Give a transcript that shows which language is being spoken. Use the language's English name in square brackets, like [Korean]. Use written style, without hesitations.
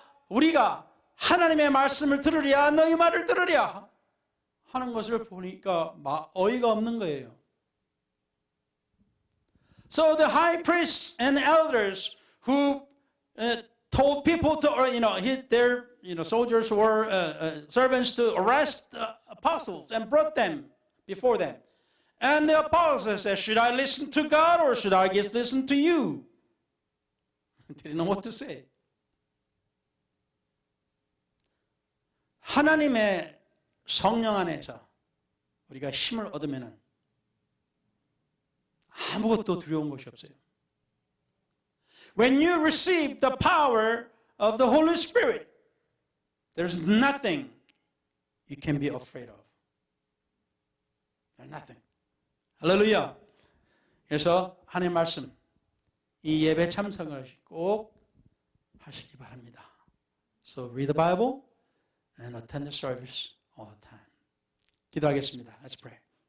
[Korean] 우리가 하나님의 말씀을 들으랴 너희 말을 들으랴 하는 것을 보니까 어이가 없는 거예요. [English] So the high priests and elders who told people to, their soldiers were servants to arrest the apostles and brought them before them. And the apostles said, should I listen to God or should I just listen to you? They didn't know what to say. [Korean] 하나님의 성령 안에서 우리가 힘을 얻으면 아무것도 두려운 것이 없어요. [English] When you receive the power of the Holy Spirit, there's nothing you can be afraid of. There's nothing. 할렐루야. [Korean] 그래서 하나님의 말씀, 이 예배 참석을 꼭 하시기 바랍니다. [English] So read the Bible and attend the service all the time. [Korean] 기도하겠습니다. [English] Let's pray.